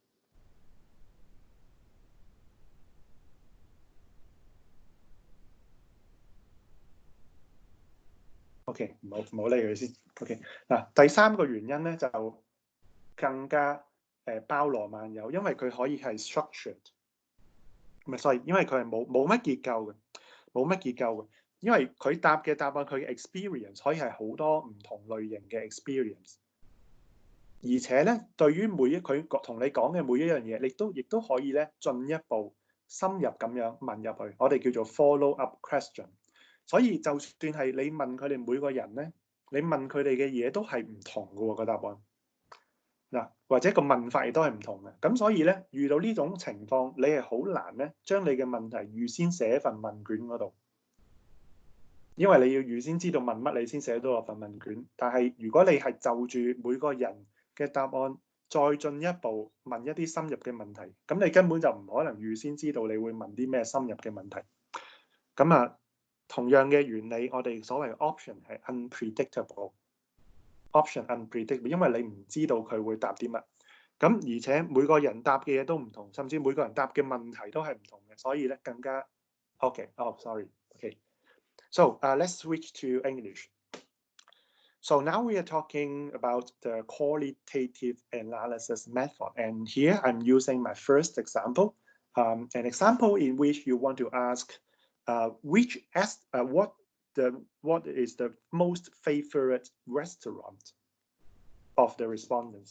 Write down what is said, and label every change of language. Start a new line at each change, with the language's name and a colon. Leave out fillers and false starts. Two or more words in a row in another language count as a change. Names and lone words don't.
Cantonese: ？OK， 唔好理佢先。OK， 嗱，第三個原因咧就更加包羅萬有，因為佢可以係 structured， 唔係 sorry， 因為佢係冇乜結構嘅，冇乜結構嘅，因為佢答嘅答案佢嘅 experience 可以係好多唔同類型嘅 experience。而且咧，對於佢同你講嘅每一樣嘢，你亦都可以咧進一步深入咁樣問入去，我哋叫做
English: follow up question。
Cantonese: 所以就算係你問佢哋每個人咧，你問佢哋嘅嘢都係唔同嘅喎，個答案。嗱，或者個問法亦都係唔同嘅。咁所以咧，遇到呢種情況，你係好難咧將你嘅問題預先寫喺份問卷嗰度，因為你要預先知道問乜，你先寫到落份問卷。但係如果你係就住每個人嘅答案，再進一步問一啲深入嘅問題，咁你根本就唔可能預先知道你會問啲咩深入嘅問題。咁啊，同樣嘅原理，我哋所謂 option 係 unpredictable。
English: option unpredictable，
Cantonese: 因為你唔知道佢會答啲乜。咁而且每個人答嘅嘢都唔同，甚至每個人答嘅問題都係唔同嘅，所以咧更加 OK。
English: So let's switch to English. So now we are talking about the qualitative analysis method. And here I'm using my first example, an example in which you want to ask what is the most favorite restaurant of the respondents.